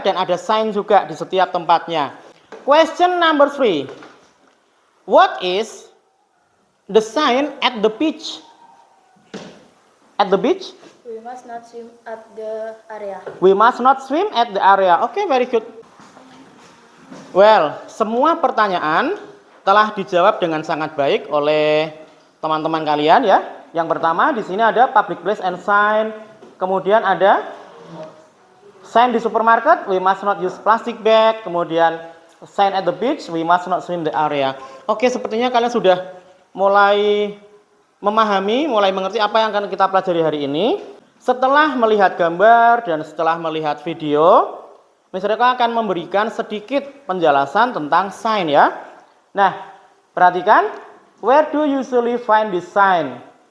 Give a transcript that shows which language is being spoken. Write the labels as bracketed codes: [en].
[id] Dan ada sign juga di setiap tempatnya. [en] Question number 3. What is the sign at the beach? At the beach? We must not swim at the area. We must not swim at the area. Oke, very good. [id] Well, semua pertanyaan telah dijawab dengan sangat baik oleh teman-teman kalian ya. Yang pertama di sini ada public place and sign. Kemudian ada sign di supermarket, [en] we must not use plastic bag. [id] Kemudian [en] sign at the beach, we must not swim the area. [id] Oke, sepertinya kalian sudah mulai memahami, mulai mengerti apa yang akan kita pelajari hari ini. Setelah melihat gambar dan setelah melihat video, Mr. Eko akan memberikan sedikit penjelasan tentang sign ya. Nah, perhatikan, [en] where do you usually find this sign?